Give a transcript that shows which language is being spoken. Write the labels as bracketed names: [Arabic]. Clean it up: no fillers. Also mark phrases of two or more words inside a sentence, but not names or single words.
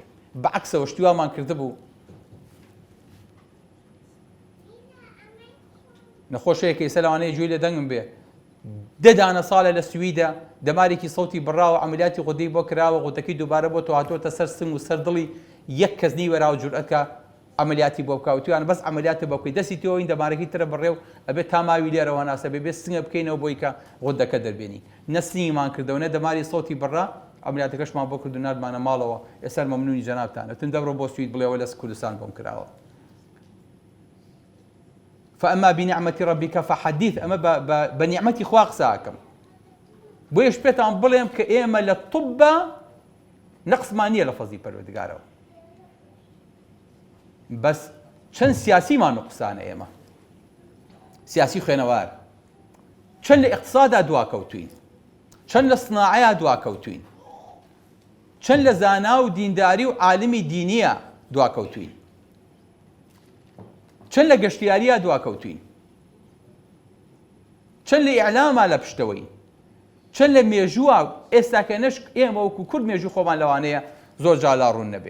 [Central Kurdish] بەعکسەوە شتیوامان کردبوو. نەخۆشەیەکە ئێستا لەوانەیە گوێی لە دەنگم بێ، 10 دانە ساڵە لە سویدا دەمارێکی سەوتی بڕاوە عەمەلیاتی غودەی بۆ کراوە، غودەکەی دووبارە بۆ هاتووەتە سەر سنگ و سەر دڵی، یەک کەس نەیوەراوە جورئەتکە عەمەلیاتی بۆ بکات. تویان بەس عەمەلیاتە بۆ بکەی، دەستی تۆ ئین دەمارەکەی ترە بڕێ و ئەبێت تا ماوی لێرەوە ناسە بێ سنگە بکەینەوە بۆی کە غودەکە دەربێنی. نە سنگیمان کردەوە نە دەماری سەوتی بڕا، عەمەلیاتەکەشمان بۆ کرد و نردمانە ماڵەوە. ئێستا مەمنونی جەنابتانە، تن دەبڕۆ بۆ سوید بڵێەوە لە کوردستان بۆم کراوە. [Arabic] فأما بنعمة ربك فحدث. أما بنعمتي [Central Kurdish] خوا قساكم بۆیش پێتان بڵێم کە ئێمە لە طوبە نەقسمان نییە لە فەزلی پەروەردگارەوە، بەس چەند سیاسیمان نوقسانە. ئێمە سیاسی خوێنەوار، چەند لە ئیقتصادا دواکەوتوین، چەند لە سناعەیە دواکەوتوین، چەند لە زانا و دینداری و عالمی دینیە دواکەوتوین، چەند چەند لە گەشتیاریە دواکەوتوین، چەند لە ئیعلامە لە پشتەوەی، چەند لە مێژووە ئێستاکە نشک ئێمە وەکو کورد مێژوو خۆمان لەوانەیە زۆر جالا ڕوون نەبێ.